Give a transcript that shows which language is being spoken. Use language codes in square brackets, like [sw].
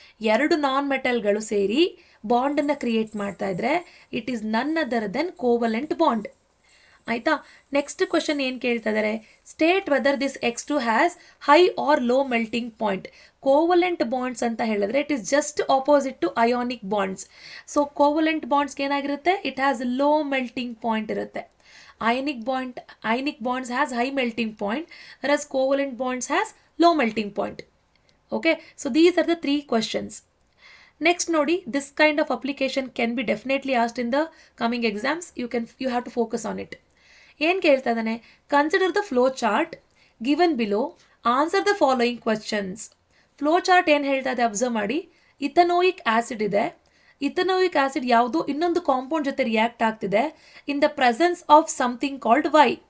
[kn] 2 ನಾನ್ ಮೆಟಲ್ಗಳು ಸೇರಿ ಬಾಂಡನ್ನು ಕ್ರಿಯೇಟ್ ಮಾಡ್ತಾ ಇದ್ರೆ [en] It is none other than covalent bond. [kn] ಆಯ್ತಾ? ನೆಕ್ಸ್ಟ್ ಕ್ವಶನ್ ಏನು ಕೇಳ್ತಾ ಇದ್ದಾರೆ, [en] State whether this X2 has high or low melting point. [kn] Covalent bonds ಅಂತ ಹೇಳಿದ್ರೆ [en] It is just opposite to ionic bonds. [kn] So covalent ಬಾಂಡ್ಸ್ಗೆ ಏನಾಗಿರುತ್ತೆ, [en] it has low melting point [kn] ಇರುತ್ತೆ. [en] Ionic bonds has high melting point, whereas covalent bonds has low melting point. Okay, so these are the 3 questions. Next nodi, this kind of application can be definitely asked in the coming exams. You have to focus on it. [kn] ಏನು ಕೇಳ್ತಾ ಇದ್ದಾನೆ, [en] Consider the flow chart given below, answer the following questions. [kn] Flow chart ಏನು ಹೇಳ್ತಾ ಇದೆ observe ಮಾಡಿ. ಇಥನೋಯಿಕ್ acid ಇದೆ. ಇಥನೋಯಿಕ್ acid ಯಾವುದೋ ಇನ್ನೊಂದು ಕಾಂಪೌಂಡ್ ಜೊತೆ ರಿಯಾಕ್ಟ್ ಆಗ್ತಿದೆ [en] In the presence of something called Y.